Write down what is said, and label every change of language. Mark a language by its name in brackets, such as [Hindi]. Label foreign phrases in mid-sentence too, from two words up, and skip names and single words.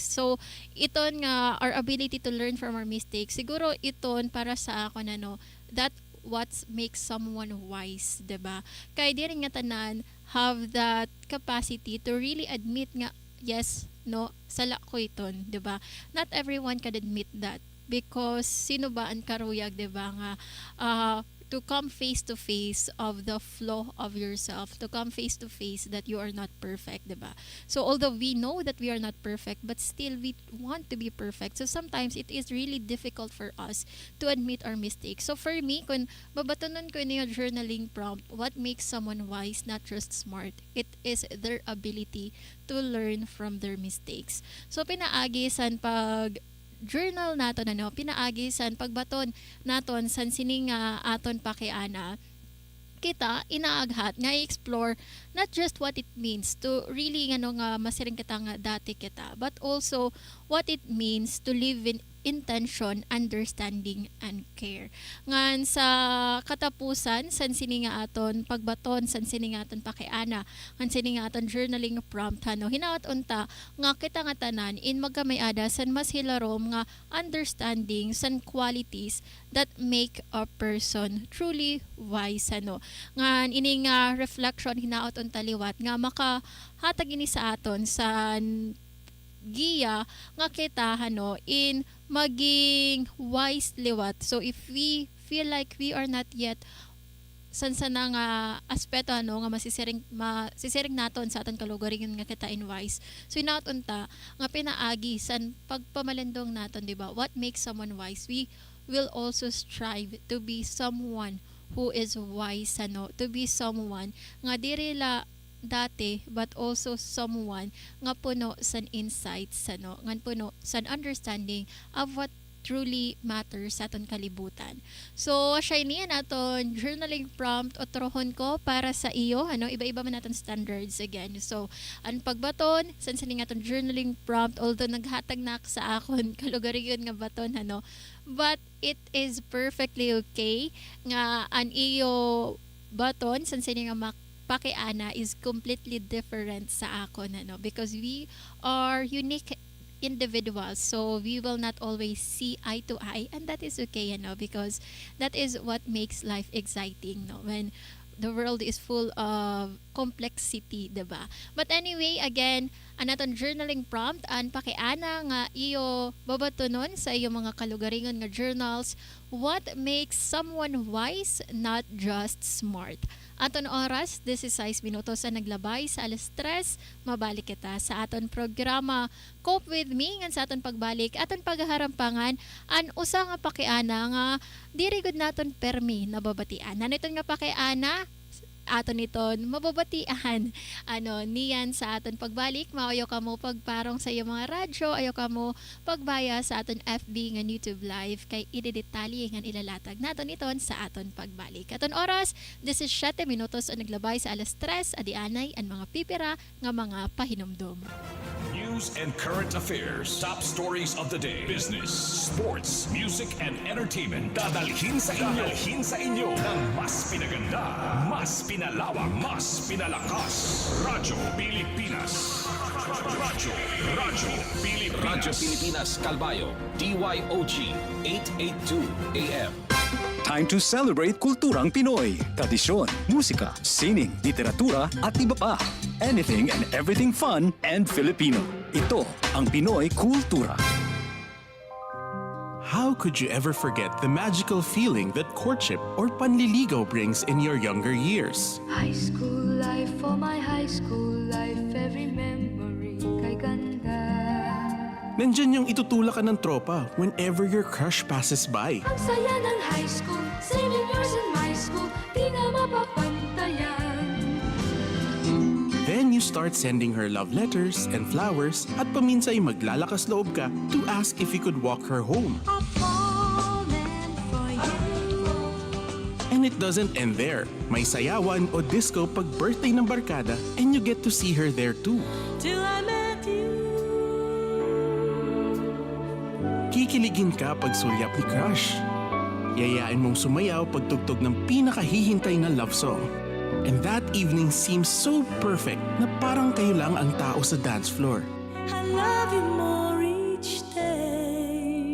[English] So [Waray] iton nga [English] our ability to learn from our mistakes, [Waray] siguro iton para sa ako ano, [English] that what makes someone wise, [Waray] diba? Kay di rin nga tanan [English] have that capacity to really admit [Waray] nga, [English] yes, no, [Waray] sala ko iton, 'di ba? [English] Not everyone can admit that because [Waray] sino ba ang karuyag, 'di ba, nga [English] to come face to face of the flaw of yourself, to come face to face that you are not perfect, 'di ba? So although we know that we are not perfect, but still we want to be perfect. So sometimes it is really difficult for us to admit our mistakes. So for me, [Waray] kung babatonon ko niyo [English] journaling prompt, what makes someone wise, not just smart, it is their ability to learn from their mistakes. [Waray] So pinaagi san pag journal naton pinaagi san pagbaton naton san sini nga aton pakiana, kita inaaghat nga i-explore [English] not just what it means to really [Waray] nga masiring kita nga dati kita, [English] but also what it means to live in intention, understanding, and care. [Waray] Ngan sa katapusan, san sini nga aton pagbaton, san sini nga aton pakiana, ngan sini nga aton [English] journaling prompt, [Waray] hinaot unta nga kita nga tanan in magkamay-ada san mas hilarom nga understanding san [English] qualities that make a person truly wise. [Waray] Ngan ini nga reflection hinaot unta liwat nga makahatag ini sa aton san giya nga kita in maging wise liwat. [English] So if we feel like we are not yet [Waray] sansana nga aspeto nga masisiring naton sa aton kalugaringon nga kita in wise. So inaot unta nga pinaagi san pagpamalendong naton, di ba? [English] What makes someone wise? We will also strive to be someone who is wise, to be someone [Waray] nga diri la dati, [English] but also someone [Waray] nga puno san [English] insights, [Waray] nga puno san [English] understanding of what truly matters [Waray] sa aton kalibutan. So siya niyan aton [English] journaling prompt [Waray] otrohon ko para sa iyo, iba-iba man naton standards again. So ang pagbaton san sini aton [English] journaling prompt, [Waray] although naghatag na sa akon kalugaringon nga baton, [English] but it is perfectly okay [Waray] nga an iyo baton san sini nga pakiana [English] is completely different [Waray] sa akon, [English] because we are unique individuals, so we will not always see eye to eye, and that is okay, because that is what makes life exciting, when the world is full of complexity, diba? But anyway, again, [Waray] anaton [English] journaling prompt, [Waray] an pakiana nga iyo babatunon sa iyo mga kalugaringon nga journals, [English] what makes someone wise, not just smart. [Waray] Aton oras, 16 minutos ang naglabay sa alas 3, mabalik kita sa aton programa Cope With Me, ngan sa aton pagbalik, aton paghaharampangan, an usa nga pakiana nga diri gud naton permi nababatian. Naniton nga pakiana, aton niton mababatian niyan sa aton pagbalik. Maayo ka mo pagparong sa iyo mga radyo, ayo ka mo pagbaya sa aton FB nga YouTube live, kay idedetali nga ilalatag naton iton sa aton pagbalik. Aton oras 17 minutos ang naglabay sa alas 3, adianay ang mga pipira nga mga pahinumdom. [English] News and current affairs, top stories of the day, business, sports, music, and entertainment. [Filipino] Dadalhin sa inyo ng mas pinaganda, mas pinalawak, mas pinalakas. Radyo Pilipinas. Radyo Pilipinas Calbayo, DYOG 882 AM. [English] Time to celebrate [Filipino] kulturang Pinoy, tradisyon, musika, sining, literatura at iba pa. [English] Anything and everything fun and Filipino. [Filipino] Ito ang Pinoy Kultura. [English] How could you ever forget the magical feeling that courtship or panliligaw brings in your younger years? High school life, for my high school life, every memory [Filipino] kay ganda. Nandyan yung itutulak ka ng tropa [English] whenever your crush passes by. [Filipino] Ang saya ng high school, [English] 7 years in my school, [Filipino] di na mapapantayan. [English] Then you start sending her love letters and flowers [Filipino] at paminsay maglalakas loob ka [English] to ask if you could walk her home. I'm falling for you. And it doesn't end there. [Filipino] May sayawan o disco pag birthday ng barkada [English] and you get to see her there too. Till I met you. [Filipino] Kikiligin ka pag sulyap ni crush. Yayain mong sumayaw pag tugtog ng pinakahihintay na [English] love song. And that evening seems so perfect [Filipino] na parang kayo lang ang tao sa [English] dance floor. I love you more each day.